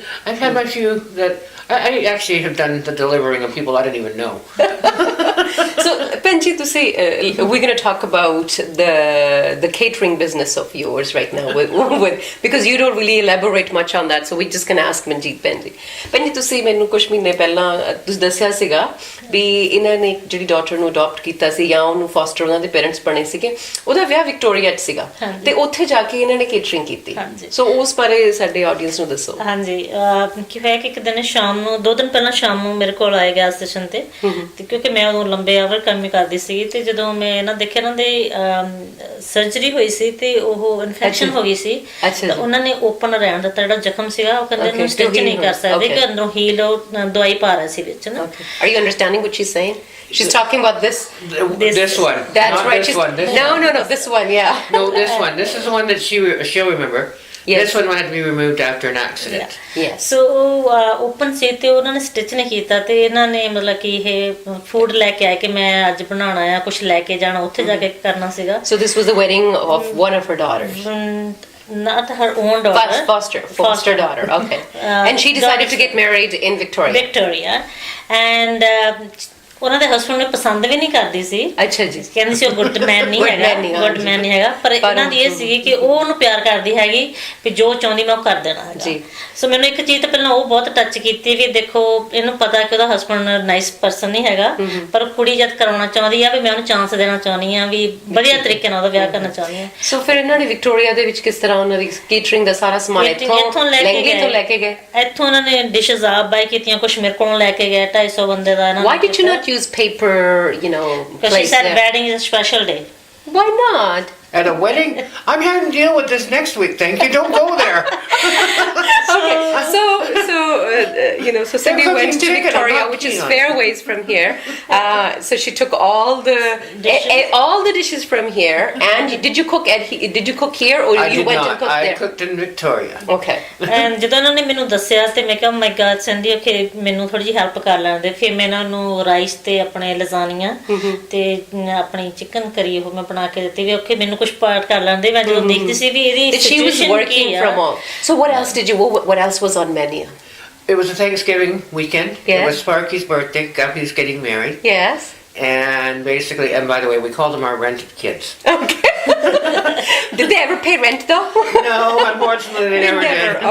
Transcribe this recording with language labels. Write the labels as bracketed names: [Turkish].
[English] I've had my few that I actually have done the delivering of people I didn't even know. So, Manjit, to say, we're going to talk about the catering business of yours right now, because you don't really elaborate much on that. So we're just going to ask Manjit Benji. [Punjabi] Manjit, ਤੁਸੀਂ ਮੈਨੂੰ ਕੁਝ ਮਹੀਨੇ ਪਹਿਲਾਂ ਤੁਸੀਂ ਦੱਸਿਆ ਸੀਗਾ ਵੀ ਇਹਨਾਂ ਨੇ ਜਿਹੜੀ ਡਾਟਰ ਨੂੰ ਅਡਾਪਟ ਕੀਤਾ ਸੀ ਜਾਂ ਉਹਨੂੰ ਫੋਸਟਰ ਉਹਨਾਂ ਦੇ ਪੇਰੈਂਟਸ ਬਣੇ ਸੀਗੇ, ਉਹਦਾ ਵਿਆਹ ਵਿਕਟੋਰੀਆ 'ਚ ਸੀਗਾ ਤੇ ਉੱਥੇ ਜਾ ਕੇ ਇਹਨਾਂ ਨੇ ਕੇਟਰਿੰਗ ਕੀਤੀ। ਸੋ ਉਸ ਬਾਰੇ ਸਾਡੇ ਆਡੀਅנס ਨੂੰ ਦੱਸੋ। ਹਾਂਜੀ, ਕੀ ਹੋਇਆ ਕਿ ਇੱਕ ਦਿਨ ਸ਼ਾਮ ਨੂੰ 2 ਦਿਨ ਪਹਿਲਾਂ ਸ਼ਾਮ ਨੂੰ ਮੇਰੇ ਕੋਲ ਆਏ ਗੈਸ ਸਟੇਸ਼ਨ ਤੇ ਕਿਉਂਕਿ ਮੈਂ ਉਦੋਂ ਲੰਬੇ ਆਵਰ ਪ੍ਰਾਈਵੇਟ ਕੰਮ ਹੀ ਕਰਦੀ ਸੀ ਤੇ ਜਦੋਂ ਮੈਂ ਨਾ ਦੇਖਿਆ ਇਹਨਾਂ ਦੇ ਸਰਜਰੀ ਹੋਈ ਸੀ ਤੇ ਉਹ ਇਨਫੈਕਸ਼ਨ ਹੋ ਗਈ ਸੀ ਤਾਂ ਉਹਨਾਂ ਨੇ ਓਪਨ ਰਹਿਣ ਦਿੱਤਾ ਜਿਹੜਾ ਜ਼ਖਮ ਸੀਗਾ ਉਹ ਕਹਿੰਦੇ ਇਹਨੂੰ ਸਟਿਚ ਨਹੀਂ ਕਰ ਸਕਦੇ ਕਿ ਅੰਦਰੋਂ ਹੀਲ ਦਵਾਈ ਪਾ ਰਹੇ ਸੀ ਵਿੱਚ ਨਾ [English] Are you understanding what she's saying? She's talking about this one. That's not right. This one. This no, one. no, this one, yeah. No, this one. This is the one that she'll remember. Yes. This one had to be removed after an accident. Yes. [Punjabi] So open ਸੀ ਤੇ ਉਹਨਾਂ ਨੇ stitch ਨਹੀਂ ਕੀਤਾ ਤੇ ਇਹਨਾਂ ਨੇ ਮਤਲਬ ਕਿ ਇਹ ਫੂਡ ਲੈ ਕੇ ਆਏ ਕਿ ਮੈਂ ਅੱਜ ਬਣਾਉਣਾ ਆ ਕੁਝ ਲੈ ਕੇ ਜਾਣਾ ਉੱਥੇ ਜਾ ਕੇ ਕਰਨਾ ਸੀਗਾ [English] So this was the wedding of one of her daughters. Not her own daughter. Foster daughter. Okay. And she decided to get married in Victoria. [Punjabi] And ਉਹਨਾਂ ਦੇ ਹਸਬੰਡ ਨੂੰ ਪਸੰਦ ਵੀ ਨਹੀਂ ਕਰਦੀ ਸੀ ਅੱਛਾ ਜੀ ਕਹਿੰਦੀ ਸੀ ਉਹ ਗੁੱਡ ਮੈਨ ਨਹੀਂ ਹੈਗਾ ਗੁੱਡ ਮੈਨ ਨਹੀਂ ਹੈਗਾ ਪਰ ਇਹਨਾਂ ਦੀ ਇਹ ਸੀ ਕਿ ਉਹ ਉਹਨੂੰ ਪਿਆਰ ਕਰਦੀ ਹੈਗੀ ਕਿ ਜੋ ਚਾਹੁੰਦੀ ਮੈਂ ਉਹ ਕਰ ਦੇਣਾ ਜੀ ਸੋ ਮੈਨੂੰ ਇੱਕ ਚੀਜ਼ ਤਾਂ ਪਹਿਲਾਂ ਉਹ ਬਹੁਤ ਟੱਚ ਕੀਤੀ ਵੀ ਦੇਖੋ ਇਹਨੂੰ ਪਤਾ ਕਿ ਉਹਦਾ ਹਸਬੰਡ ਨਾਈਸ ਪਰਸਨ ਨਹੀਂ ਹੈਗਾ ਪਰ ਕੁੜੀ ਜਦ ਕਰਾਉਣਾ ਚਾਹੁੰਦੀ ਆ ਵੀ ਮੈਂ ਉਹਨੂੰ ਚਾਂਸ ਦੇਣਾ ਚਾਹੁੰਦੀ ਆ ਵੀ ਵਧੀਆ ਤਰੀਕੇ ਨਾਲ ਉਹਦਾ ਵਿਆਹ ਕਰਨਾ ਚਾਹੁੰਦੀ ਆ ਸੋ ਫਿਰ ਇਹਨਾਂ ਨੇ ਵਿਕਟੋਰੀਆ ਦੇ ਵਿੱਚ ਕਿਸ ਤਰ੍ਹਾਂ ਉਹਨਾਂ ਦੀ ਕੇਟਰਿੰਗ ਦਾ ਸਾਰਾ ਸਮਾਨ ਇੱਥੋਂ ਲੈ ਕੇ ਗਏ ਇੱਥੋਂ ਉਹਨਾਂ ਨੇ ਡਿਸ਼ਸ ਆਪ ਬਾਈ ਕੀਤੀਆਂ ਕੁਝ ਮੇਰੇ ਕੋਲੋਂ ਲੈ ਕੇ ਗਏ 250 ਬੰਦੇ ਦਾ ਇਹਨਾਂ [English] Why did you not use paper, because she said wedding is a special day. Why not? At a wedding? I'm having to deal with this next week, thank you. Don't go there. Okay, so Cindy went to Victoria, which is fair ways from here. So she took all the dishes from here. And did you cook here, or you went and cooked there? I cooked in Victoria. Okay. [Punjabi] And ਜਦੋਂ ਉਹਨਾਂ ਨੇ ਮੈਨੂੰ ਦੱਸਿਆ ਤੇ ਮੈਂ ਕਿਹਾ [English] my God Cindy okay [Punjabi] ਮੈਨੂੰ ਥੋੜੀ ਜਿਹੀ ਹੈਲਪ ਕਰ ਲੈਣ ਦੇ ਫਿਰ ਮੈਂ ਇਹਨਾਂ ਨੂੰ ਰਾਈਸ ਤੇ ਆਪਣੇ ਲਜ਼ਾਨੀਆਂ ਤੇ ਆਪਣੀ ਚਿਕਨ ਕਰੀ ਉਹ ਮੈਂ ਬਣਾ ਕੇ ਦਿੱਤੀ ਵੀ ਓਕੇ ਮੈਨੂੰ ਕੁਝ ਪਾਰਟ ਕਰ ਲੈਂਦੇ ਮੈਂ ਜਦੋਂ ਦੇਖਦੀ ਸੀ ਵੀ ਇਹਦੀ [English] she was working from home. So what else was on menu? It was a Thanksgiving weekend. Yes. It was Sparky's birthday. Guppy's getting married. Yes. And basically, and by the way, we called them our rented kids. Okay. Did they ever pay rent though? No, unfortunately they never did.